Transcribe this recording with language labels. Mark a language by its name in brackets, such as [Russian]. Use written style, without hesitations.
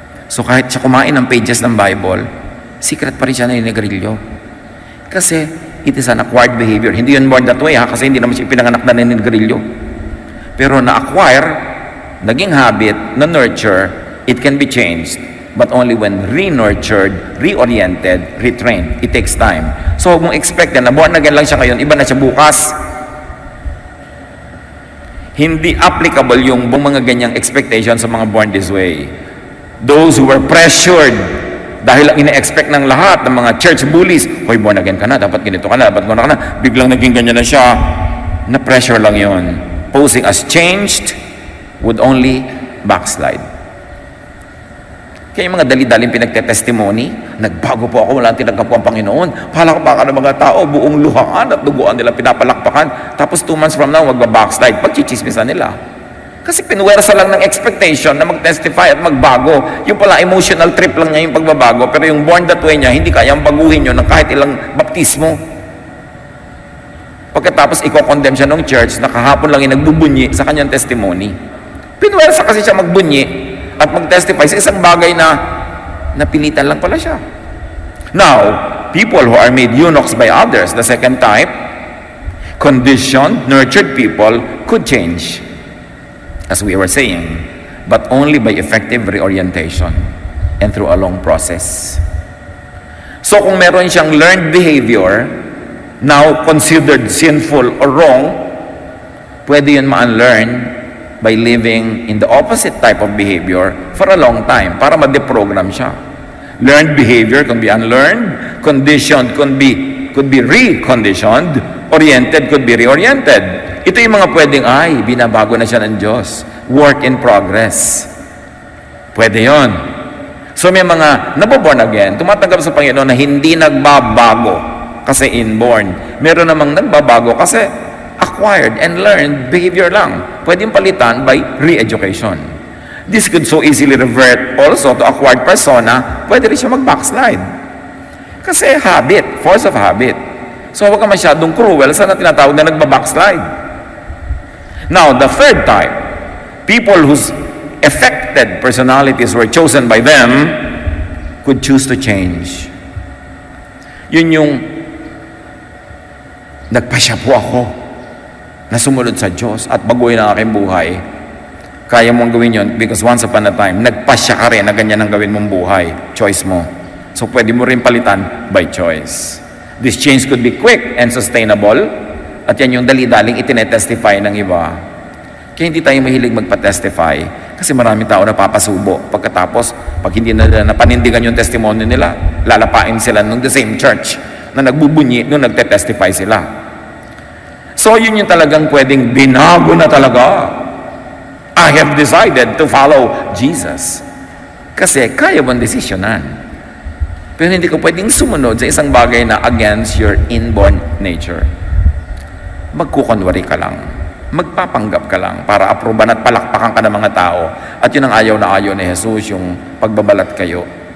[Filipino] So kahit siya kumain ng pages ng Bible, secret pa rin siya naninigarilyo. Kasi, [English] it is an acquired behavior. [Filipino] Hindi yun [English] born that way [Filipino] ha, kasi hindi naman siya pinanganak na naninigarilyo. Pero na-acquire, naging habit, na-nurture, [English] it can be changed. But only when re-nurtured, reoriented, retrained. It takes time. [Filipino] So, huwag mong expect na born again lang siya ngayon, iba na siya bukas. Hindi applicable yung mga ganyang expectation sa mga born this way. [English] Those who were pressured, [Filipino] dahil ang ina-expect ng lahat, ng mga church bullies, hoy, born again ka na, dapat ganito ka na, dapat gano'n ka na, biglang naging ganyan na siya, na-pressure lang yon. [English] Posing as changed would only backslide. [Filipino] Kaya yung mga dali-daling pinagte-testimony, nagbago po ako, wala tinanggap po ang Panginoon. Palakpakan ng mga tao, buong luhaan at duguan nila pinapalakpakan. Tapos 2 months from now, magbabackslide. Pagchichismisan nila. Kasi pinwersa lang ng expectation na mag-testify at magbago. Yung pala emotional trip lang niya yung pagbabago, pero yung [English] born that way [Filipino] niya, hindi kayang baguhin yun ng kahit ilang baptismo. Pagkatapos i-condemn siya ng church na kahapon lang yung nagbubunyi sa kanyang testimony. Pinwersa kasi siya magbunyi at mag-testify sa isang bagay na napilitan lang pala siya. [English] Now, people who are made eunuchs by others, the second type, conditioned, nurtured people could change, as we were saying, but only by effective reorientation and through a long process. [Filipino] So kung meron siyang [English] learned behavior, now considered sinful or wrong, [Filipino] pwede yun ma-unlearn [English] by living in the opposite type of behavior for a long time [Filipino] para ma-deprogram siya. [English] Learned behavior can be unlearned, conditioned could be reconditioned, oriented could be reoriented. [Filipino] Ito yung mga pwedeng, binabago na siya ng Diyos. [English] Work in progress. [Filipino] Pwede yon. So may mga naboborn again, tumatanggap sa Panginoon na hindi nagbabago kasi inborn. Meron namang nagbabago kasi [English] acquired and learned behavior [Filipino] lang. Pwedeng palitan [English] by re-education. This could so easily revert also to acquired persona. [Filipino] Pwede rin siya mag-backslide. Kasi habit, [English] force of habit. [Filipino] So huwag ka masyadong cruel sa tinatawag na nagba-backslide. [English] Now, the third type, people whose affected personalities were chosen by them could choose to change. [Filipino] Yun yung nagpasya po ako na sumunod sa Diyos at baguhin ang aking buhay. Kaya mong gawin yun because once upon a time, nagpasya ka rin na ganyan ang gawin mong buhay. Choice mo. So pwede mo rin palitan by choice. [English] This change could be quick and sustainable [Filipino] at yan yung dali-daling itinetestify ng iba. Kaya hindi tayo mahilig magpa-testify kasi maraming tao na papasubo. Pagkatapos, pag hindi na napanindigan yung testimony nila, lalapain sila nung the same church na nagbubunyi nung nagte-testify sila. So yun yung talagang pwedeng binago na talaga. [English] I have decided to follow Jesus. [Filipino] Kasi kaya mong desisyonan. Pero hindi ko pwedeng sumunod sa isang bagay na [English] against your inborn nature. [Filipino] Magkukunwari ka lang. Magpapanggap ka lang para aproban at palakpakan ka ng mga tao. At yun ang ayaw na ayaw ni Jesus, yung pagbabalat kayo.